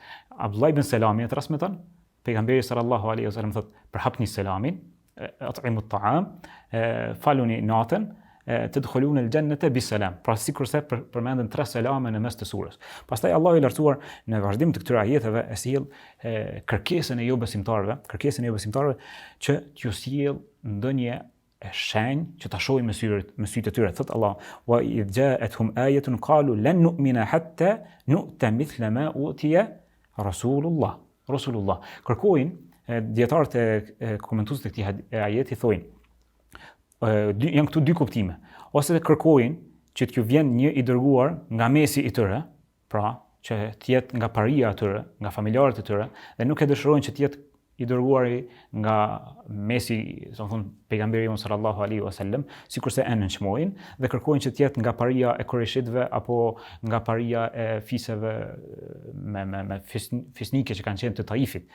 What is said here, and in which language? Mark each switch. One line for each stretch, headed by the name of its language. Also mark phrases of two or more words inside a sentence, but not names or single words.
Albanian: Abdullah ibn Selami e transmeton, pejgamberi
Arabic: صلى الله عليه وسلم
Albanian: thotë përhapni selamin,
Arabic: أطعموا الطعام,
Albanian: faluni natën,
Arabic: تدخلوا الجنة بسلام,
Albanian: pra sikurse përmendën 3 selame në mes të surës. Pastaj Allah i lartësuar në vazhdim të këtyre ajeteve e sjell kërkesën e jo besimtarëve që t'ju sjell ndonjë shenjë që ta shohin me sytë e tyre.
Arabic: Thot Allah: "وإذ جاءتهم آية قالوا لن نؤمن حتى نؤتى مثل ما أوتي رسول الله."
Albanian: Kërkojnë dietarët e komentuesit të këtij ajeti thojnë janë këtu dy kuptime. Ose të kërkojnë që t'ju vjen një i dërguar nga mesi i tyre, pra që t'jetë nga paria e tyre, nga familjarët e tyre, dhe nuk e dëshirojnë që t'jetë i dërguari nga mesi, pejgamberi
Arabic: صلى الله عليه وسلم,
Albanian: sikurse e nënçmojnë, dhe kërkojnë që t'jetë nga paria e Kureshitëve apo nga paria e fisëve me fisnike që kanë qenë të Taifit.